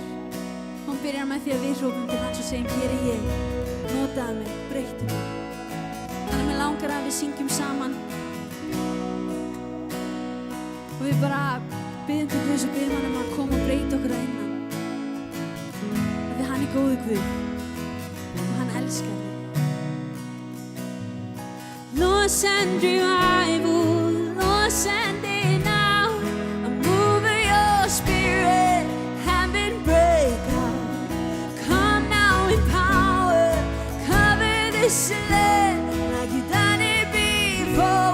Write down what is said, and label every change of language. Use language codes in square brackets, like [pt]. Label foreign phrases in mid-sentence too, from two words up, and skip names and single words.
[is] Hún byrjar með því að við hrópum til hans og segjum, hér er ég, notaðu mig, breyttu mig. Þannig að mig langar að við syngjum saman og við bara biðjum til Guðs og biðjum hann að koma og breyta okkur að innan. Því hann er góður Guð og hann elskar þig. [en] Lord, send revival, Lord, send it now. A move of your spirit, heaven break out. Come now in power, cover this land like you've done it before.